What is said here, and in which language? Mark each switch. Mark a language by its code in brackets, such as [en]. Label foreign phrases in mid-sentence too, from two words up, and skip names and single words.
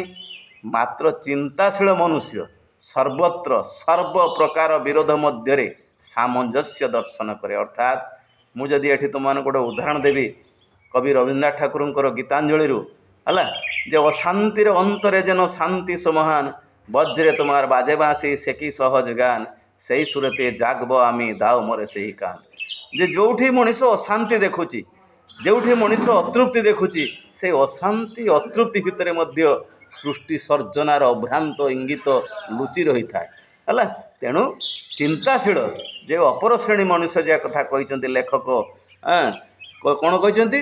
[or] ମାତ୍ର ଚିନ୍ତାଶୀଳ ମନୁଷ୍ୟ ସର୍ବତ୍ର ସର୍ବ ପ୍ରକାର ବିରୋଧ ମଧ୍ୟରେ ସାମଞ୍ଜସ୍ୟ ଦର୍ଶନ କରେ। ଅର୍ଥାତ୍ ମୁଁ ଯଦି ଏଠି ତୁମମାନଙ୍କୁ ଗୋଟେ ଉଦାହରଣ ଦେବି କବି ରବୀନ୍ଦ୍ରନାଥ ଠାକୁରଙ୍କର ଗୀତାଞ୍ଜଳିରୁ ହେଲା, ଯେ [bn] অশান্তির অন্তরে যেন শান্তি সমহান, বজ্রে তোমার বাজে বাঁশি সে কি সহজ গান, সেই সুরতে জাগব আমি দাও মরে [or] ସେହି କାନ। ଯେ ଯେଉଁଠି ମଣିଷ ଅଶାନ୍ତି ଦେଖୁଛି, ଯେଉଁଠି ମଣିଷ ଅତୃପ୍ତି ଦେଖୁଛି, ସେଇ ଅଶାନ୍ତି ଅତୃପ୍ତି ଭିତରେ ମଧ୍ୟ ସୃଷ୍ଟି ସର୍ଜନାର ଅଭ୍ରାନ୍ତ ଇଙ୍ଗିତ ଲୁଚି ରହିଥାଏ ହେଲା। ତେଣୁ ଚିନ୍ତାଶୀଳ ଯେ ଅପର ଶ୍ରେଣୀ ମନୁଷ୍ୟ ଯେ କଥା କହିଛନ୍ତି ଲେଖକ, କ'ଣ କହିଛନ୍ତି?